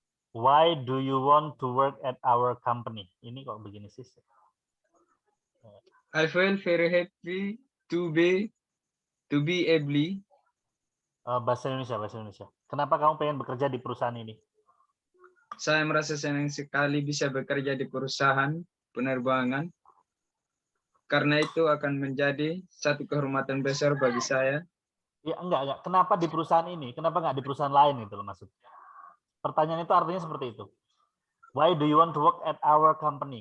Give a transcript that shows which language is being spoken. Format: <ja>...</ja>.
<en>Why do you want to work at our company?</en> <id>Ini kok begini sih?</id> <en>I feel very happy to be able.</en> <id>Bahasa Indonesia. Kenapa kamu pengen bekerja di perusahaan ini? Saya merasa senang sekali bisa bekerja di perusahaan penerbangan karena itu akan menjadi satu kehormatan besar bagi saya. Ya enggak. Kenapa di perusahaan ini? Kenapa nggak di perusahaan lain itu loh maksud? Pertanyaan itu artinya seperti itu.</id> <en>Why do you want to work at our company?</en>